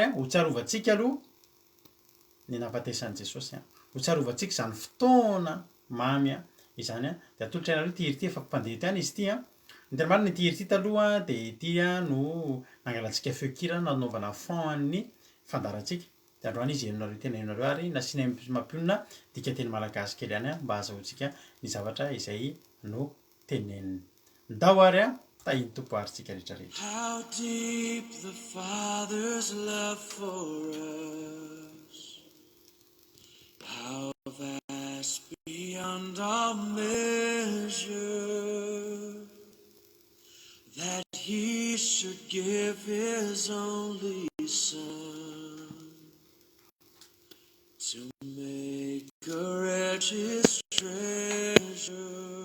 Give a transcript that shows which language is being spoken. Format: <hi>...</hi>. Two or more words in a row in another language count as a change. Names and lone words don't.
<mg>a ho tsarovatsika aloha ny nahafatesan'i Jesosy a ho tsarovatsika zany fotoana mamy a izany a de atolotra ianareo ty hery ty efa mpandeha ty any izy ty a ny tena marina ty hery ty taloha de ty a no nangalantsika feokira nanaovana fond an'ny fandarantsika de androany izy henonareo tena henonareo ary nasiana mampionona dika teny malagasy kely any a mba azahoantsika ny zavatra izay no teneniny ndao ary a tahiny tompo aritsika rehetrarehetra</mg> <en>How deep the Father's love for us, how vast beyond our measure, that He should give His only Son to make a wretch His treasure.</en>